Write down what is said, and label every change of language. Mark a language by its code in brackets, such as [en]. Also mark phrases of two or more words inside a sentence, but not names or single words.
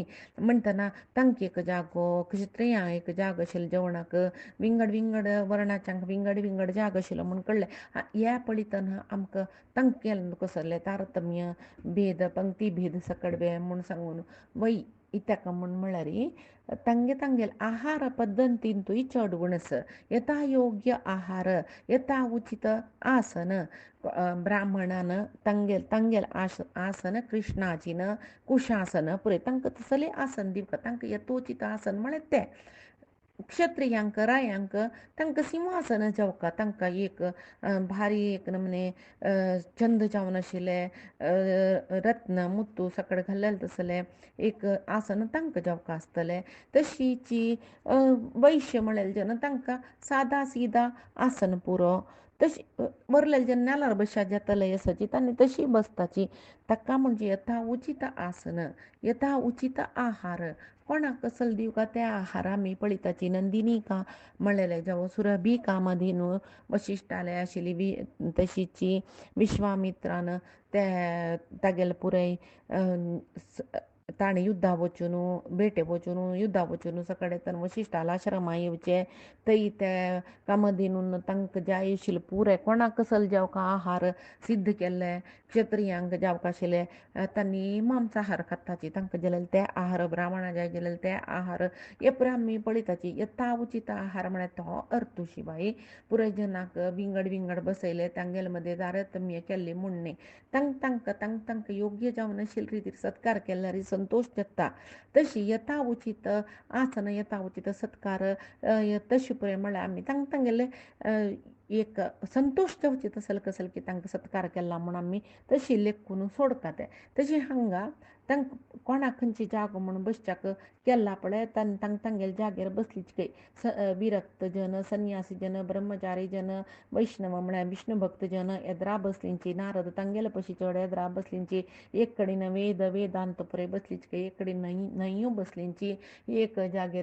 [kok] म्हणटना तांकां एक जागो, क्षत्रियांक एक जागो आशिल्लो जेवणाक, विंगड विंगड वर्णाच्यांक विंगड विंगड जागो आशिल्लो म्हूण कळ्ळें. ह्या पळयतना आमकां तांगेल कसले तारतम्य भेद पंक्ती भेद सकड म्हूण सांगून वै इत्याक म्हूण म्हळ्यार तांगेल आहार पद्दतींतूय चड उणस. यथा योग्य आहार यथा उचित आसन ब्राह्मणान तांगेल आसन कृष्णाचीन कुशासन पुरय तांकां तसलें आसन दिवपाक तांकां यथोचित आसन म्हळ्यार तें. क्षत्रियांक रायांक तांकां सिंहासन जेवका तांकां एक भारी एक नमने छंद जावन आशिल्ले रत्न मुत्तू सकड घाल्लेले तसले एक आसन तांकां जेवका आसतलें. तशीच वैश्य म्हळ्यार जेन्ना तांकां सादा सिदा आसन पुरो. तशी वरलेले जेन्ना नेलार बसत जातले आसाची तांणी तशी बसताची. ताका म्हणजे यथा उचित आसन यथा उचित आहार कोणाक कसले दिवका त्या आहार आमी पळयताची. नंदिनीका म्हणलेले जावं सुरभी कामधेनू वशिश्टालय आशिल्ली तशीच विश्वामित्रान तागेले पुराय ताणें युद्धा वचून बेटे वचून युद्धा वचून सकड येतना वशिश्टाला आश्रमा येवचे थंय त्या कामधेनून तांकां जाय आशिल्ले पुराय कोणाक कसले जेवका आहार सिद्ध केल्ले. क्षत्रियांक जेवका आशिल्ले तांणी मांसाहार खाताची तांकां जाल्यार ते आहार ब्राह्मणा जाय जाल्यार ते आहार हे पुराय आमी पळयताची. यथा उचित आहार म्हळ्यार तो अर्थ शिवाय पुराय जनाक विंगड विंगड बसयले तांगेले मध्ये तारतम्य केल्ले म्हणणे तांकां योग्य जावन आशिल्ले रितीर सत्कार केल्यार संतोष जाता. तशी यथा उचित आसन यथा उचित सत्कार तशी पुराय म्हळ्यार आमी तांगेले एक संतोष जावची तसल कसल की तांकां सत्कार केला म्हूण आमी तशी लेखून सोडतात तशी हांगा तांक कोणाक खंयची जागो म्हूण बसच्याक केला पळय तांगेले जाग्यार बसलीच काही विरक्त जन संन्यासी जन ब्रह्मचारी जन वैष्णव म्हळ्यार विष्णू भक्त जन येद्रा बसलींची नारद तांगेले पशी चड येद्रा बसलींची एक कडेन वेदांत पुरे बसलीच काही एक कडेन न्हंयो बसलींची एक जागेर